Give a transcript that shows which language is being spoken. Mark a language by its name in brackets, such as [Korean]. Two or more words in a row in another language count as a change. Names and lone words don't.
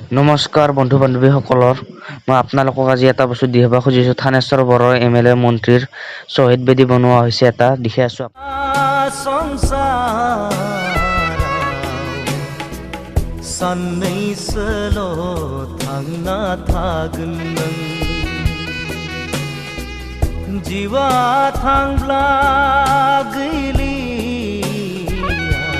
[Assamese] নমস্কাৰ বন্ধু বান্ধৱীসকলৰ মই আপোনালোকক আজি এটা বস্তু দি হ'ব খুজিছোঁ থানেশ্বৰ বড়ো MLA মন্ত্ৰীৰ শ্বহীদ বেদী বনোৱা হৈছে এটা দেখি আছোঁ [Bodo] साननैसोल' थांना थागोन नों जिउआ थांब्ला गैलिया